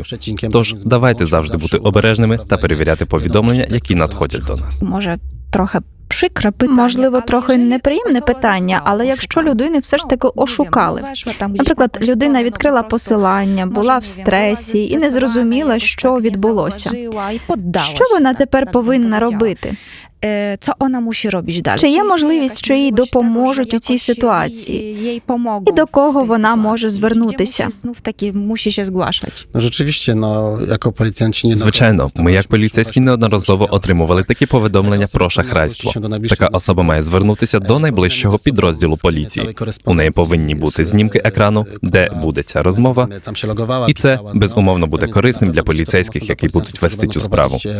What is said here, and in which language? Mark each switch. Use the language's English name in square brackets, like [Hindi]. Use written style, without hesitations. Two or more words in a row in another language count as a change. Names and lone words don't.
[Ukrainian] Тож давайте завжди бути обережними та перевіряти повідомлення, які надходять до нас. Може, трохи прикре питання. Можливо, трохи неприємне питання, але якщо людини все ж таки ошукали. Наприклад, людина відкрила посилання, була в стресі і не зрозуміла, що відбулося. Що вона тепер повинна робити? [Polish] Co ona musi robić dalej? [Ukrainian] Чи є можливість, що їй допоможуть у цій ситуації? І до кого вона може звернутися? Знов таки [Polish] musi się zgłaszać. No rzeczywiście, no, jako policjanci... [Ukrainian] Звичайно, ми як поліцейські неодноразово отримували такі повідомлення про шахрайство. Така особа має звернутися до найближчого підрозділу поліції. У неї повинні бути знімки екрану, де буде ця розмова, і це, безумовно, буде корисним для поліцейських, які будуть вести цю справу.